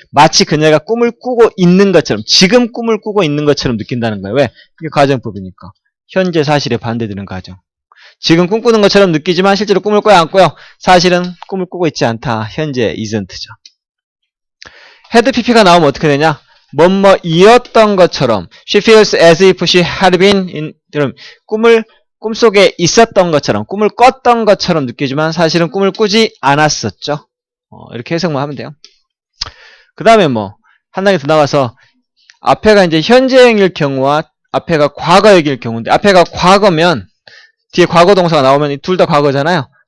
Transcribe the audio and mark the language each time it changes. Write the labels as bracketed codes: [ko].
[ko] 마치 그녀가 꿈을 꾸고 있는 것처럼, 지금 꿈을 꾸고 있는 것처럼 느낀다는 거예요. 왜? 이게 가정법이니까. 현재 사실에 반대되는 가정. 지금 꿈꾸는 것처럼 느끼지만 실제로 꿈을 꿔야 안 꿔요. 사실은 꿈을 꾸고 있지 않다. 현재 isn't죠. had pp가 나오면 어떻게 되냐? 뭐뭐이었던 것처럼. [en] She feels as if she had been in dream. [ko] 꿈속에 있었던 것처럼, 꿈을 꿨던 것처럼 느끼지만 사실은 꿈을 꾸지 않았었죠. 이렇게 해석만 하면 돼요. 그 다음에 한 단계 더 나가서 앞에가 이제 현재형일 경우와 앞에가 과거형일 경우인데, 앞에가 과거면 뒤에 과거 동사가 나오면 둘 다 과거잖아요.